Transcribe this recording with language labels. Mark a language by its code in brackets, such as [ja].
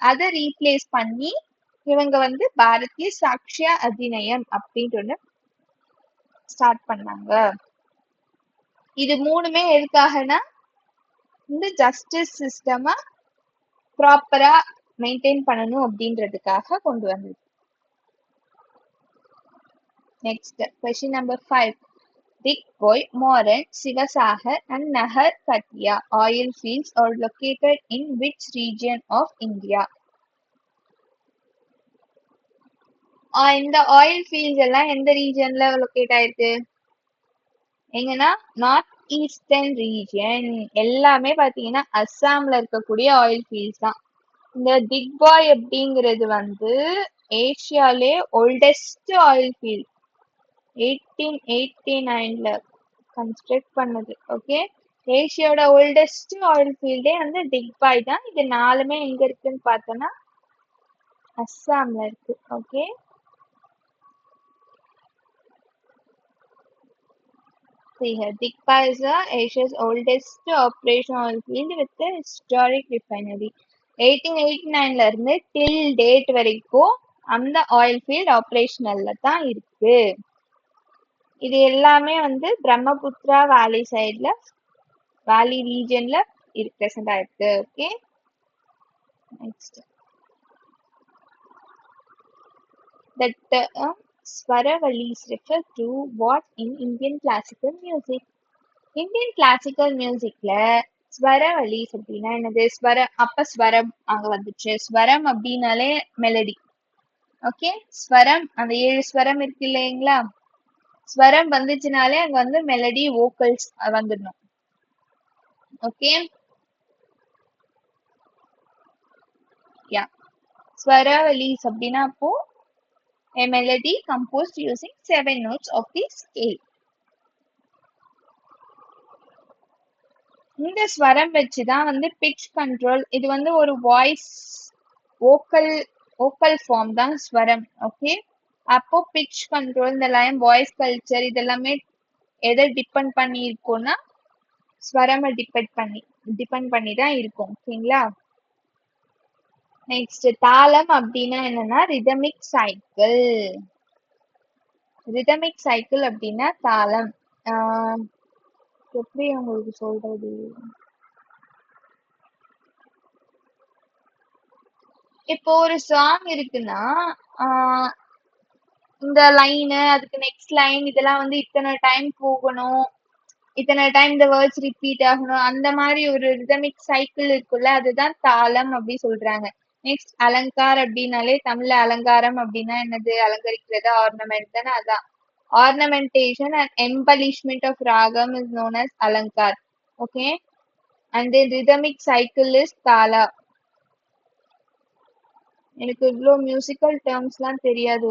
[ta] அதை ரீப்ளேஸ் பண்ணி இவங்க வந்து பாரதிய சாக்ஷ்ய அதிநயம் அப்படின்ட்டு ஒண்ணு ஸ்டார்ட் பண்ணாங்க. இது மூணுமே எதுக்காகனா இந்த ஜஸ்டிஸ் சிஸ்டமா ப்ராப்பரா மெயின்டைன் பண்ணணும் அப்படின்றதுக்காக கொண்டு வந்தது. [en] Next question number 5. Digboi, Moran, Sivasagar and Nahar Katia oil fields are located in which region of India? [ta] இந்த ஆயில் ஃபீல்ட்ஸ் எல்லாம் எந்த ரீஜன்ல லொகேட் ஆயிருக்கு? எங்கன்னா நார்த் ஈஸ்டர்ன் ரீஜன். எல்லாமே பாத்தீங்கன்னா அஸ்ஸாம்ல இருக்கக்கூடிய ஆயில் ஃபீல்ட்ஸ் தான். இந்த திக்பாய் அப்படிங்கிறது வந்து ஏசியாலே ஓல்டஸ்ட் ஆயில் ஃபீல்ட். 1889ல கன்ஸ்ட்ரக்ட் பண்ணது. ஓகே, ஏசியாவோட ஓல்டஸ்ட் ஆயில் ஃபீல்டே வந்து திக்பாய் தான். இது நாலுமே எங்க இருக்குன்னு பார்த்தோம்னா அஸ்ஸாம்ல இருக்கு. [en] Okay, see here, Dikpa is Asia's oldest operational oil field with a historic refinery. [ta] 1889ல இருந்து [en] till date [ta] வரைக்கும் அந்த ஆயில் ஃபீல்ட் ஆப்ரேஷனல்ல தான் இருக்கு. இது எல்லாமே வந்து பிரம்மபுத்திரா வேலி சைட்ல வேலி ரீஜன்ல பிரசன்ட் ஆயிருக்கு. [en] Okay, next the term Swaravallis refer to what in Indian classical music? [ta] Indian classical மியூசிக்ல ஸ்வரவலிஸ் அப்படின்னா என்னது? ஸ்வரம் அங்க வந்துச்சு. ஸ்வரம் அப்படின்னாலே மெலடி. ஓகே, ஸ்வரம் அந்த 7 ஸ்வரம் இருக்கு இல்லைங்களா? ஸ்வரம் வந்துச்சுனாலே அங்க வந்து மெலடி வோக்கல்ஸ் வந்துடணும். [en] okay, yeah, swaravalis [ta] அப்படின்னா அப்போ [en] a melody composed using 7 notes of the scale. [ta] இந்த ஸ்வரம் வச்சுதான் வந்து பிட்ச் கண்ட்ரோல். இது வந்து ஒரு வாய்ஸ் வோக்கல் ஃபார்ம் தான் ஸ்வரம். ஓகே, அப்போ பிட்ச் கண்ட்ரோல், இந்த லைன் வாய்ஸ் கல்ச்சர் இதெல்லாமே எதை டிபெண்ட் பண்ணி இருக்கும்னா ஸ்வரமை டிபெண்ட் பண்ணி தான் இருக்கும். ஓகேங்களா, நெக்ஸ்ட் தாளம் அப்படின்னா என்னன்னா ரிதமிக் சைக்கிள். ரிதமிக் சைக்கிள் அப்படின்னா தாளம். எப்படி உங்களுக்கு சொல்றது? இப்போ ஒரு சாங் இருக்குன்னா இந்த லைனு அதுக்கு நெக்ஸ்ட் லைன் இதெல்லாம் வந்து இத்தனை டைம் போகணும், இத்தனை டைம் இந்த வேர்ட்ஸ் ரிப்பீட் ஆகணும், அந்த மாதிரி ஒரு ரிதமிக் சைக்கிள் இருக்குல்ல, அதுதான் தாளம் அப்படி சொல்றாங்க. நெக்ஸ்ட் அலங்கார் அப்படின்னாலே தமிழ்ல அலங்காரம் அப்படின்னா என்னது? அலங்கரிக்கிறது, ஆர்னமெண்ட் தானே. அதான் [en] ornamentation and embellishment of ragam is known as alankar. Okay, and the rhythmic cycle is tala. [ta] எனக்கு இவ்வளோ மியூசிக்கல் டேர்ம்ஸ்லாம் தெரியாது.